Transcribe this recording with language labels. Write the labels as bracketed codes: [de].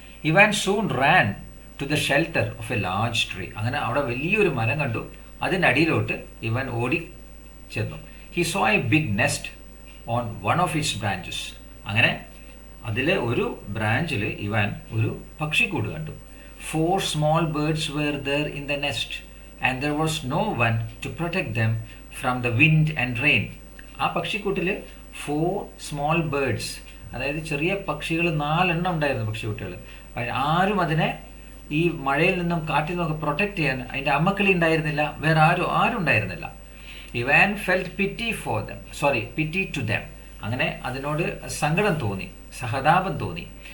[en] Ivan soon ran to the shelter of a large tree. [ml] അങ്ങനെ അവിടെ വലിയൊരു മരം കണ്ടു, അതിൻ്റെ അടിയിലോട്ട് ഇവൻ ഓടി ചെന്നു. [en] He saw a big nest on one of its branches. [ml] അങ്ങനെ അതിലെ ഒരു ബ്രാഞ്ചിൽ ഇവൻ ഒരു പക്ഷിക്കൂട് കണ്ടു. [en] 4 small birds were there in the nest and there was no one to protect them from the wind and rain. [ml] ആ പക്ഷിക്കൂട്ടിൽ [en] 4 small birds, [ml] അതായത് ചെറിയ പക്ഷികൾ 4 എണ്ണം ഉണ്ടായിരുന്നു പക്ഷിക്കുട്ടികൾ. ആരും അതിനെ ഈ മഴയിൽ നിന്നും കാറ്റിൽ നിന്നൊക്കെ പ്രൊട്ടക്റ്റ് ചെയ്യാൻ അതിൻ്റെ അമ്മക്കിളി ഉണ്ടായിരുന്നില്ല, വേറെ ആരും ഉണ്ടായിരുന്നില്ല. [en] Ivan felt pity to them. [ml] അങ്ങനെ അതിനോട് സങ്കടം തോന്നി, സഹതാപം തോന്നി.